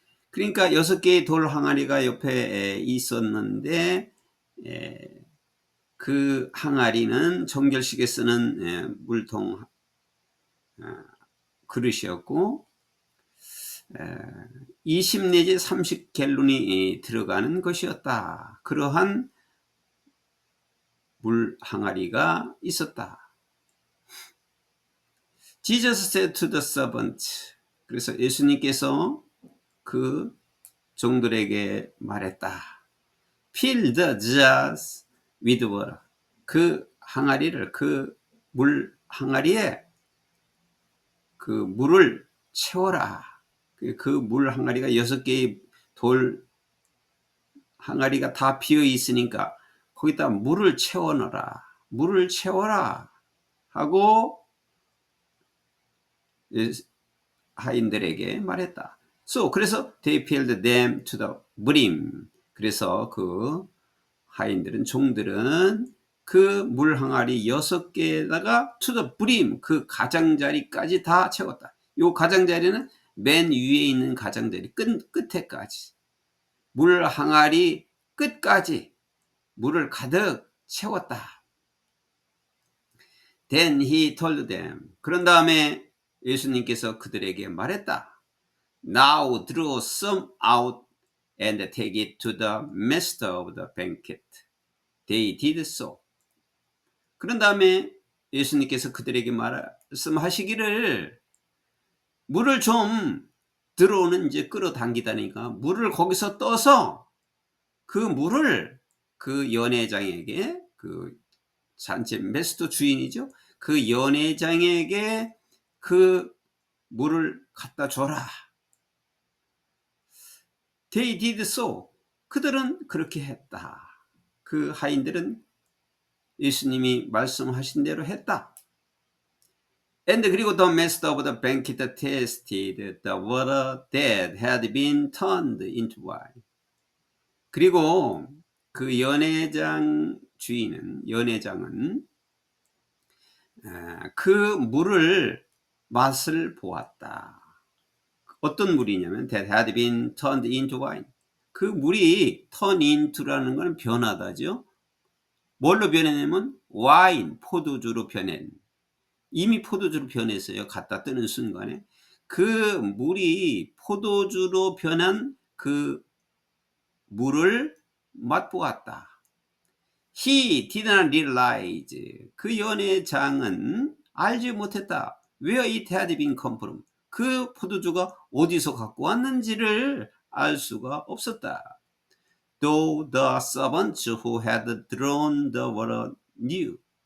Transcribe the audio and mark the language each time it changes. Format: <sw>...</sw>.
<ko>그러니까 6개의 돌 항아리가 옆에 있었는데, 그 항아리는 정결식에 쓰는 물통 그릇이었고, 20 내지 30갤론이 들어가는 것이었다. 그러한 물 항아리가 있었다.</ko> <en>Jesus said to the servant,</en> <ko>그래서 예수님께서 그 종들에게 말했다.</ko> <en>Fill the jars with water.</en> <ko>그 항아리를, 그 물 항아리에 그 물을 채워라. 그 물 항아리가 6개의 돌 항아리가 다 비어 있으니까 거기다 물을 채워 넣어라. 물을 채워라. 하고 하인들에게 말했다. 그래서</ko> <en>they filled them to the brim.</en> <ko>그래서 그 하인들은, 종들은 그 물 항아리 6개에다가</ko> <en>to the brim,</en> <ko>그 가장자리까지 다 채웠다. 요 가장자리는 맨 위에 있는 가장자리 끝에까지, 물 항아리 끝까지 물을 가득 채웠다.</ko> <en>Then he told them.</en> <ko>그런 다음에 예수님께서 그들에게 말했다.</ko> <en>Now draw some out and take it to the master of the banquet. They did so.</en> <ko>그런 다음에 예수님께서 그들에게 말씀하시기를, 물을 좀 들어오는, 이제 끌어당기다니까 물을 거기서 떠서 그 물을 그 연회장에게, 그 잔치 메스터 주인이죠. 그 연회장에게 그 물을 갖다 줘라.</ko> <en>They did so.</en> <ko>그들은 그렇게 했다. 그 하인들은 예수님이 말씀하신 대로 했다.</ko> <en>And</en> <ko>그리고</ko> <en>the master of the banquet tasted the water that had been turned into wine.</en> <ko>그리고 그 연회장 주인은, 연회장은 그 물을 맛을 보았다. 어떤 물이냐면</ko> <en>that had been turned into wine.</en> <ko>그 물이</ko> <en>turn into</en> <ko>라는 건 변하다죠. 뭘로 변했냐면 와인, 포도주로 변한, 이미 포도주로 변했어요. 갖다 뜨는 순간에 그 물이 포도주로 변한 그 물을 맛보았다.</ko> <en>He did not realize.</en> <ko>그 연회장은 알지 못했다.</ko> <en>Where it had been come from.</en> <ko>그 포도주가 어디서 갖고 왔는지를 알 수가 없었다.</ko> <en>Though the servants who had drawn the water knew.</en>